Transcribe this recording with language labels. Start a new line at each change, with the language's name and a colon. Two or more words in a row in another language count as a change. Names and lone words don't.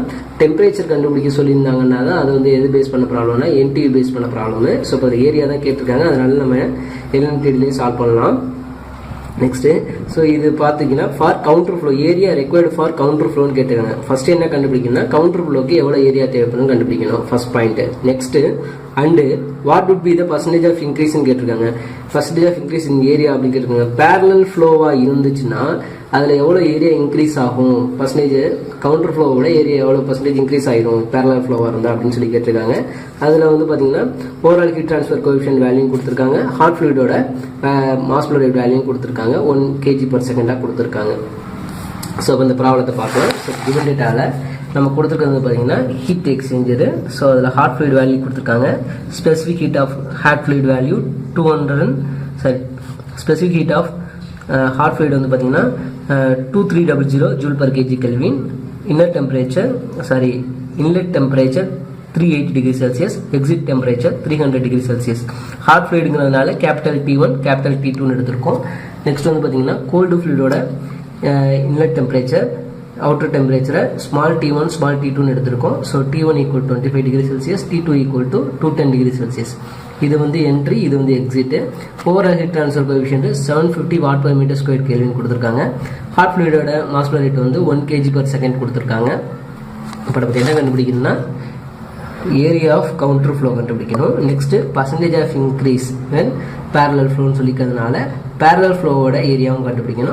Tamil: டெம்பரேச்சர் கண்டுபிடிக்க சொல்லியிருந்தாங்கன்னா தான் அது வந்து எது பேஸ் பண்ண ப்ராப்ளம்னா NTU பேஸ் பண்ண ப்ராப்ளம். ஸோ இப்போ ஏரியா தான் கேட்டிருக்காங்க, அதனால நம்ம LMTDலேயே சால்வ் பண்ணலாம்.
English: next so
Tamil: இது பார்த்தீங்கன்னா
English: for counter flow area required for counter flow கேட்டிருக்காங்க.
Tamil: ஃபர்ஸ்ட் என்ன கண்டுபிடிக்கணும்னா
English: counter flow
Tamil: எவ்வளோ ஏரியா தேவைப்படும் கண்டுபிடிக்கணும்,
English: first point. next and what would be the percentage of increase கேட்டிருக்காங்க. percentage of increase in area
Tamil: அப்படின்னு கேட்டிருக்காங்க.
English: parallel flow
Tamil: இருந்துச்சுன்னா அதில் எவ்வளோ
English: area increase
Tamil: ஆகும்,
English: percentage counter flow area
Tamil: எவ்வளோ
English: percentage increase
Tamil: ஆகிடும்
English: parallel flow
Tamil: இருந்தால் அப்படின்னு சொல்லி கேட்டிருக்காங்க. அதில் வந்து பார்த்தீங்கன்னா
English: overall heat transfer coefficient value கொடுத்துருக்காங்க, hot fluid mass flow rate value கொடுத்துருக்காங்க, 1 kg per second கொடுத்துருக்காங்க.
Tamil: ஸோ இப்போ இந்த ப்ராப்ளத்தை பார்க்கலாம்.
English: so given data
Tamil: நம்ம கொடுத்துருக்கிறது பார்த்தீங்கன்னா
English: heat exchanger. ஸோ அதில் hot fluid value கொடுத்துருக்காங்க, specific heat of hot fluid value 200 specific heat of hot fluid
Tamil: வந்து பார்த்தீங்கன்னா
English: 2300 joule per kg Kelvin, inlet temperature 380 degrees Celsius, exit temperature 300 degrees Celsius. hot fluid capital T1 capital T2 எடுத்திருக்கோம். நெக்ஸ்ட்
Tamil: வந்து பார்த்தீங்கன்னா
English: cold fluid inlet temperature outer temperature small t1 small t2
Tamil: னு எடுத்திருக்கோம்.
English: ஸோ t1 equal to 25 degree Celsius, t2 equal to 210 degree Celsius.
Tamil: இது வந்து என்ட்ரி, இது வந்து எக்ஸிட்டு.
English: overall heat transfer coefficient 750 watt per meter square Kelvin கொடுத்துருக்காங்க. hot fluid mass flow rate வந்து 1 kg/s கொடுத்துருக்காங்க.
Tamil: இப்போ நமக்கு என்ன கண்டுபிடிக்கணும்னா
English: area of counter flow
Tamil: கண்டுபிடிக்கணும்.
English: next percentage of increase when parallel flow சொல்லிக்கிறதுனால parallel flow area கண்டுபிடிக்கணும்.